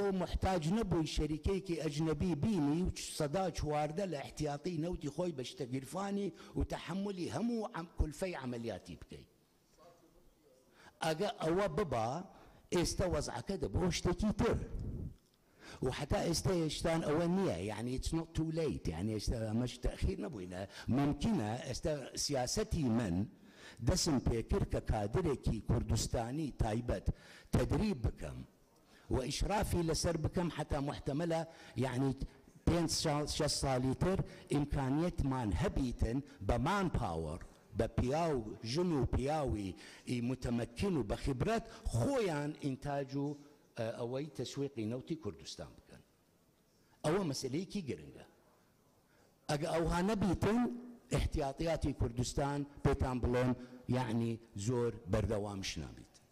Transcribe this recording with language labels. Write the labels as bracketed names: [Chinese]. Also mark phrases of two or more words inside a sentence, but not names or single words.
[Central Kurdish] محتاج نەبووی شەریکەیەکی ئەجنەبی بینی و 14 لە احتیاطی نەوتی خۆی بە شتە گیرفانی و تەحملی هەموو کولفەی عملیاتی بکەیت ئەگە ئەوە ببا ئێستا وەزعەکە دەبۆ شتێکی تر وحتى ئێستا هێشتان ئەوە نییە یعنی [English] it's not too late [Central Kurdish] یعنی ئێستا ئەمەش تەخیر نەبووینە ممکنە ئێستا سیاسەتی من دەسم پێکرد کە کادرێکی کوردستانی تایبەت تدریب بکەم و ئیشرافی لەسەر بکەم حتا محتەمەلە یعنی 5-6 ساڵی تر ئیمکانیەتمان هەبیتن بە [English] man power [Central Kurdish] بە پیاو ژن و پیاوی متمەکن و بە خبرەت خۆیان ئینتاج و ئەوەی تەسویقی نەوتی کوردستان بکەن ئەوە مەسلەیەکی گرنگە ئەگە ئەوها نەبیتن احتیاطیاتی کوردستان پێتان بڵێن یعنی زۆر بەردەوامش نابیت